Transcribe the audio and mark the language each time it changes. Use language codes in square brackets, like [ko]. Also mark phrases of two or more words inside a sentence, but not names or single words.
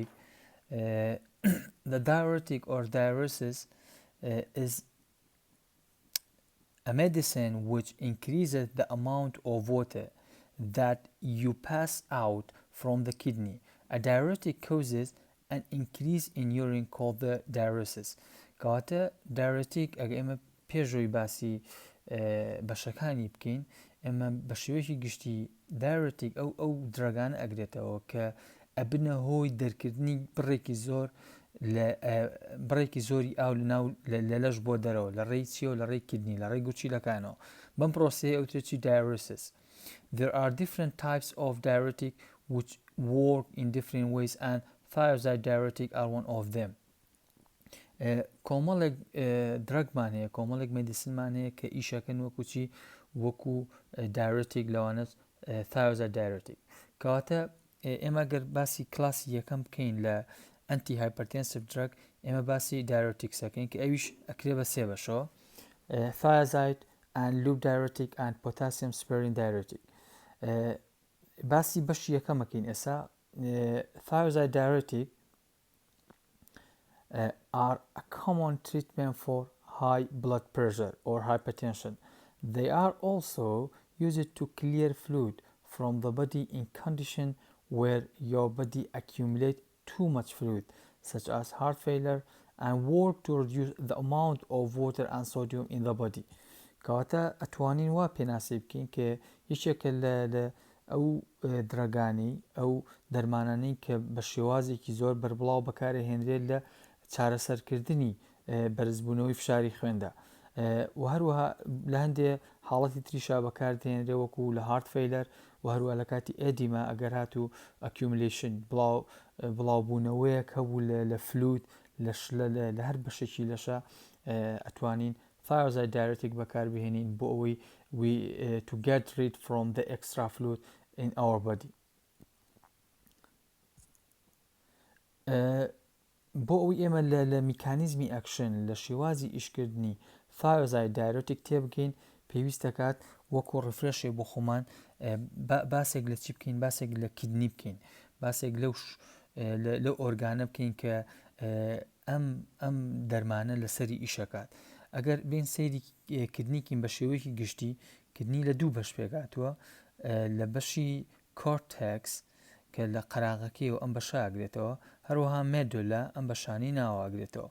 [en] The diuretic or diuresis is a medicine which increases the amount of water that you pass out from the kidney. A diuretic causes an increase in urine called the diuresis. [ckb] کەواتە diuretic ئەگە ئێمە پێشەوەی باسی بەشەکانی بکەین ئێمە بە شێوەیەکی گشتی diuretic ئەو درەگانە ئەگرێتەوە کە ئەبنە هۆی دەرکردنی بڕێکی زۆری ئاو لە لەش بۆ دەرەوە لە ڕێی چیە و لە ڕێی کدنی لە ڕێی گوچیلەکانەوە بەم پرۆسەیە ئەوترێکی diuresis. [en] There are different types of diuretic which work in different ways, and thiazide diuretic are one of them. [ckb] کۆمەڵێک درەگمان هەیە کۆمەڵێک مێدیسنمان هەیە کە ئیشەکەن وەکو چی وەکو diuretic لەوانە [en] thiazide diuretic. [ckb] کەواتە ئێمە گەر باسی کلاسی یەکەم بکەین لە [en] antihypertensive drug [ckb] ئێمە باسی diureticsەکەین کە ئەویش ئەکرێ بە سێ بەشەوە: [en] thiazide and loop diuretic and potassium sparing diuretic. [ckb] باسی بەشی یەکەمەکەین ئێستا. [en] Thiazide diuretic are a common treatment for high blood pressure or hypertension. They are also used to clear fluid from the body in conditions where your body accumulates too much fluid, such as heart failure, and work to reduce the amount of water and sodium in the body. [ckb] کەواتە ئەتوانین وا پێناسی بکەین کە یەکێکە لە ئەو درەگانی ئەو دەرمانانەی کە بە شێوازێکی زۆر بەربڵاو بەکارهێنرێت لە چارەسەرکردنی بەرزبوونەوەی فشاری خوێندا و هەروەها لە هەندێ حاڵەتی تریشا بەکاردێنرێ وەکو لە [en] heart failure [ckb] و هەروە لە کاتی ئێدیما ئەگەر هاتوو ئەکیوملیشن بڵاوبوونەوەیەک هەبوو لە فلوت لە هەر بەشێکی لەشە ئەتوانین [en] thiazide diuretic [ckb] بەکاربهێنین بۆ ئەوەی [en] to get rid from the extra fluid in our body. [ckb] بۆ ئەوەی ئێمە لە میکانیزمی ئەکشن لە شێوازی ئیشکردنی [en] thiazide diuretic [ckb] تێبگەین پێویستەکات وەکو ڕفرێشێ بۆ خۆمان باسێک لە چی بکەین باسێک لە کدنی بکەین باسێک لەو ئۆرگانە بکەین کە ئەم دەرمانە لەسەری ئیشەکات. ئەگەر بین سەیری کدنیکین بە شێوەیەکی گشتی کدنی لە دوو بەش پێگاتووە لە بەشی کۆرتێکس کە لە قەراغەکەی و ئەم بەشاگرێتەوە هەروەها مێدولا ئەم بەشانی ناواگرێتەوە.